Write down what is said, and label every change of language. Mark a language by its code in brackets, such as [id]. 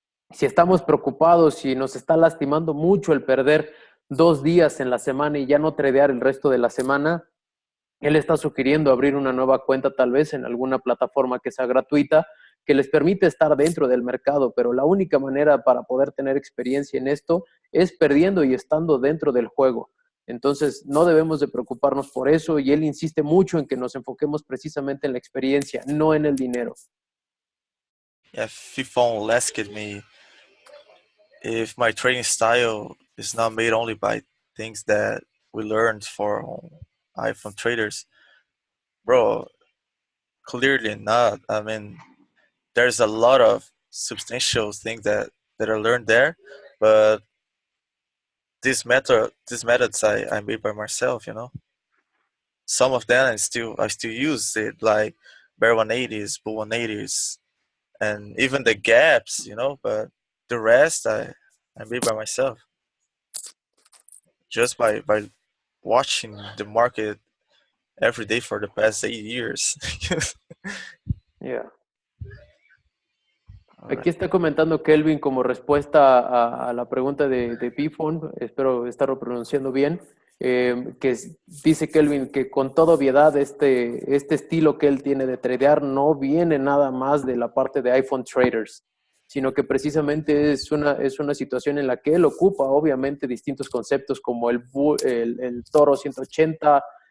[es] Si estamos preocupados, si nos está lastimando mucho el perder 2 días en la semana y ya no tradear el resto de la semana, él está sugiriendo abrir una nueva cuenta tal vez en alguna plataforma que sea gratuita, que les permite estar dentro del mercado, pero la única manera para poder tener experiencia en esto es perdiendo y estando dentro del juego. Entonces, no debemos de preocuparnos por eso y él insiste mucho en que nos enfoquemos precisamente en la experiencia, no en el dinero. [en] Yeah, Fifon asked me if my training style is not made only by things that we learned for iPhone traders, bro. Clearly not. I mean, there's a lot of substantial things that I learned there, but these methods I made by myself. You know, some of them I still use it, like Bear 180s, Bull 180s, and even the gaps. You know, but the rest I made by myself, just by watching the market every day for the past 8 years. Yeah. [es] Aquí está comentando Kelvin como respuesta a la pregunta de Pifon, espero estarlo pronunciando bien, dice Kelvin que con toda obviedad este estilo que él tiene de tradear no viene nada más de la parte de iPhone traders, sino que precisamente es una situación en la que él ocupa obviamente distintos conceptos como el Toro 180,